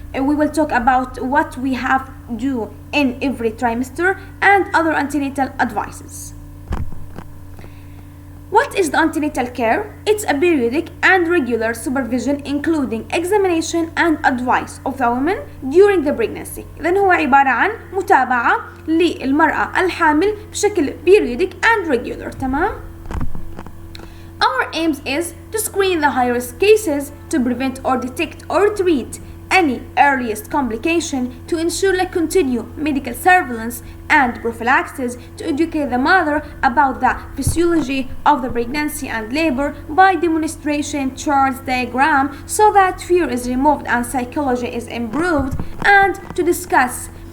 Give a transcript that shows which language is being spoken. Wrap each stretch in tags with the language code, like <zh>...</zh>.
<en>We will talk about what we have to do in every trimester and other antenatal advices. What is the antenatal care? It's a periodic and regular supervision including examination and advice of the woman during the pregnancy.</en> <ar>إذن هو عبارة عن متابعة للمرأة الحامل بشكل</ar> <en>periodic and regular.</en> <ar>تمام؟</ar> <en>Our aims is to screen the high-risk cases, to prevent or detect or treat any earliest complication, to ensure like continued medical surveillance and prophylaxis, to educate the mother about the physiology of the pregnancy and labor by demonstration, charts, diagram, so that fear is removed and psychology is improved, and to discuss</en>